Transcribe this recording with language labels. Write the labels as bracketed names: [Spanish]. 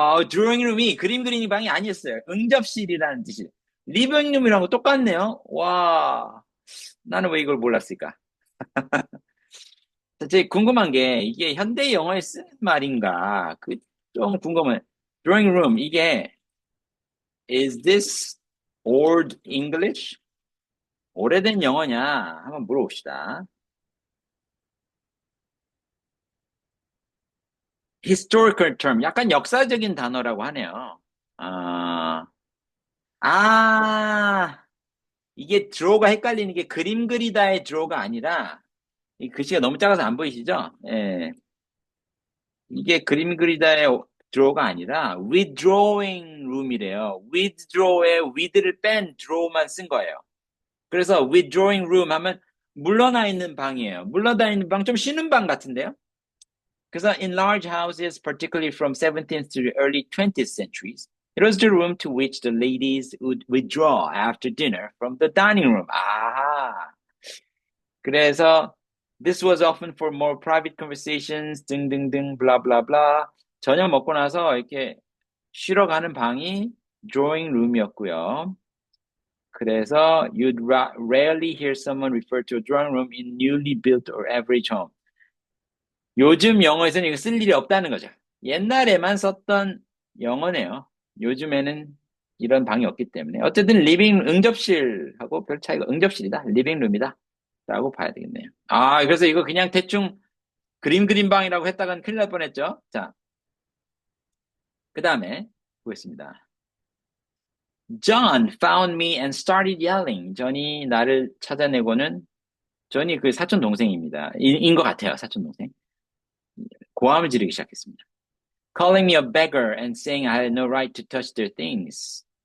[Korean] 드로잉 룸이 그림 그리는 방이 아니었어요. 응접실이라는 뜻이. 리빙 룸이랑 똑같네요. 와, 나는 왜 이걸 몰랐을까? 제 궁금한 게 이게 현대 영어에 쓰는 말인가? 좀 궁금해. [English] Drawing room [Korean] 이게 [English] is this old English? [Korean] 오래된 영어냐? 한번 물어봅시다. [English] historical term [Korean] 약간 역사적인 단어라고 하네요. 아, 아, 이게 draw가 헷갈리는 게 그림 그리다의 draw가 아니라, 이 글씨가 너무 작아서 안 보이시죠? 예. 이게 그림 그리다의 draw가 아니라 withdrawing room이래요. withdraw에 with를 뺀 draw만 쓴 거예요. 그래서 withdrawing room 하면 물러나 있는 방이에요. 물러나 있는 방, 좀 쉬는 방 같은데요? 그래서 [English] in large houses, particularly from 17th to the early 20th centuries, it was the room to which the ladies would withdraw after dinner from the dining room. [Korean] 아, 그래서 [English] this was often for more private conversations [Korean] 등등등 [English] blah blah blah. [Korean] 저녁 먹고 나서 이렇게 쉬러 가는 방이 drawing room이었고요. 그래서 [English] you'd rarely hear someone refer to a drawing room in newly built or average home. [Korean] 요즘 영어에서는 이거 쓸 일이 없다는 거죠. 옛날에만 썼던 영어네요. 요즘에는 이런 방이 없기 때문에. 어쨌든 리빙 응접실하고 별 차이가 응접실이다. 리빙룸이다. 라고 봐야 되겠네요. 아, 그래서 이거 그냥 대충 그림 방이라고 했다간 큰일 날 뻔했죠. 자, 그 다음에 보겠습니다. [English] John found me and started yelling. [Korean] 존이 나를 찾아내고는 존이 그 사촌 동생입니다. 인 것 같아요. 사촌 동생. 고함을 지르기 시작했습니다. [English] Calling me a beggar and saying I had no right to touch their things.